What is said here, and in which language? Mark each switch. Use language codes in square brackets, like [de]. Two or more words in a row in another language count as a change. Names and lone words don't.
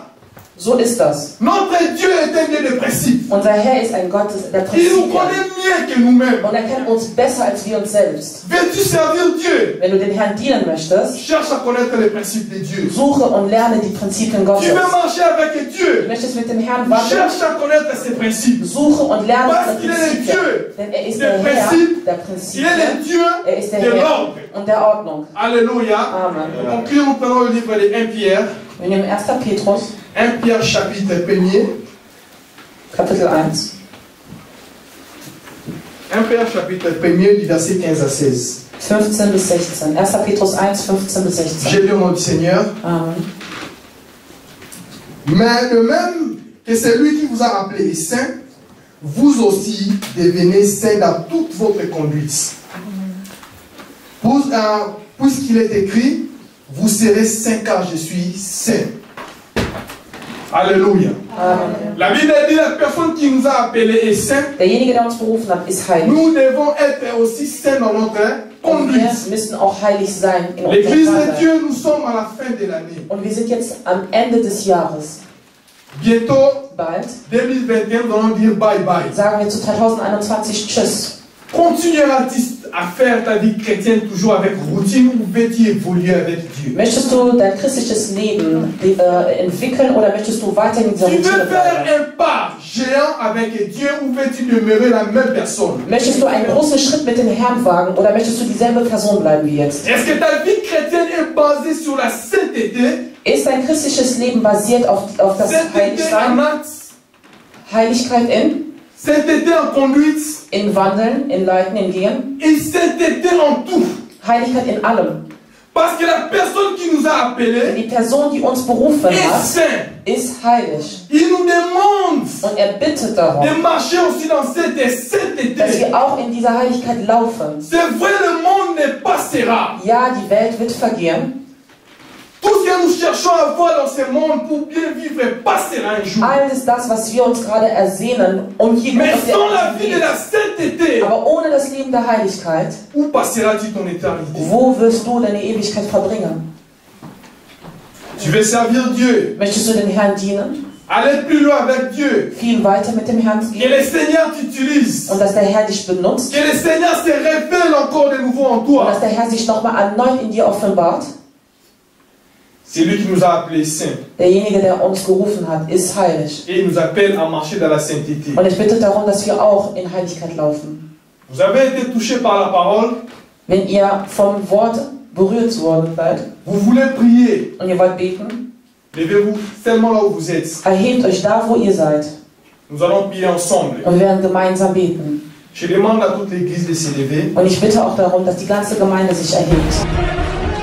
[de] So ist das. [fr] Notre Dieu est un Dieu de principe. [de] Unser Herr ist ein Gott der [fr] Il nous [de] Prinzipien. [fr] connaît mieux que nous-mêmes. [de] Und er kennt uns besser als wir uns selbst. [fr] Veux-tu servir Dieu? [de] Wenn du den Herrn dienen möchtest, [fr] cherche à connaître les principes de Dieu. [de] Suche und lerne die Prinzipien Gottes. [fr] Tu veux marcher avec Dieu? [de] Du möchtest mit dem Herrn wandeln. [fr] Cherche à connaître ses principes. [de] Suche und lerne seine Prinzipien. Denn er ist der Herr der Prinzipien. Er ist der Herr und der Ordnung. [fr] Alléluia. Amen. On conclut, nous prenons le livre de 1 Pierre. [de] Wir nehmen 1. Petrus. [fr] 1 Pierre chapitre 1er. [de] Kapitel 1. [fr] 1 Pierre chapitre 1er du verset 15 à 16. [de] 15 bis 16. 1. Petrus 1, 15 bis 16. [fr] J'ai lu au nom du Seigneur. Amen. Mais de même que celui qui vous a appelé est saint, vous aussi devenez saints dans toute votre conduite. Puisqu'il est écrit, vous serez saints car je suis saint. Alléluia. Amen. La Bible dit la personne qui nous a appelés est saint. [de] Derjenige, der uns berufen hat, ist heilig. [fr] Nous devons être aussi saints dans notre conduite. [de] Wir müssen auch heilig sein in [fr] L'Église [de] unserem [fr] de Dieu, nous sommes à la fin de l'année. [de] Und wir sind jetzt am Ende des Jahres. [fr] Bientôt, [de] bald, [fr] 2021, nous allons dire [en] bye bye. [de] Sagen wir zu 2021 Tschüss. [fr] Continueras-tu à faire ta vie chrétienne toujours avec routine ou veux-tu évoluer avec Dieu? [de] Möchtest du dein christliches Leben entwickeln oder möchtest du weiter in dieser Routine bleiben? [fr] Tu veux faire un pas géant avec Dieu ou veux-tu demeurer la même personne? [de] Möchtest du einen großen Schritt mit dem Herrn wagen oder möchtest du dieselbe Person bleiben wie jetzt? [fr] Est-ce que ta vie chrétienne est basée sur la sainteté? [de] Ist dein christliches Leben basiert auf das Heiligsein? Heiligkeit in? [fr] Sainteté en conduite. [de] In Wandeln, in Leiten, in Gehen. [fr] Et sainteté en tout. [de] Heiligkeit in allem. [fr] Parce que la personne qui nous a appelés, [de] die Person, die uns berufen hat, ist heilig. [fr] Il nous demande [de] und er bittet darum, [fr] de marcher aussi dans cette sainteté. [de] Dass wir auch in dieser Heiligkeit laufen. [fr] C'est vrai, le monde ne passera. [de] Ja, die Welt wird vergehen. [fr] Tout ce que nous cherchons à voir dans ce monde pour bien vivre passera un jour. [de] Alles das, was wir uns gerade ersehnen, hier [fr] Mais sans la vie de la sainteté, [de] aber ohne das Leben der Heiligkeit, [fr] où passeras-tu ton éternité? [de] Wo wirst du deine Ewigkeit verbringen? [fr] Tu veux servir Dieu? [de] Möchtest du den Herrn dienen? [fr] Aller plus loin avec Dieu. [de] Viel weiter mit dem Herrn gehen. [fr] Que le Seigneur t'utilise. [de] Und dass der Herr dich benutzt. [fr] Que le Seigneur se révèle encore de nouveau en toi. [de] Und dass der Herr sich nochmal erneut in dir offenbart. [fr] C'est lui qui nous a appelés saints. [de] Derjenige, der uns gerufen hat, ist heilig. [fr] Et il nous appelle à marcher dans la sainteté. [de] Und ich bitte darum, dass wir auch in Heiligkeit laufen. [fr] Vous avez été touchés par la parole. [de] Wenn ihr vom Wort berührt worden seid. [fr] Vous voulez prier. [de] Und ihr wollt beten. [fr] Levez-vous seulement là où vous êtes. [de] Erhebt euch da, wo ihr seid. [fr] Nous allons prier ensemble. [de] Und wir werden gemeinsam beten. [fr] Je demande à toute l'église de se lever. [de] Und ich bitte auch darum, dass die ganze Gemeinde sich erhebt.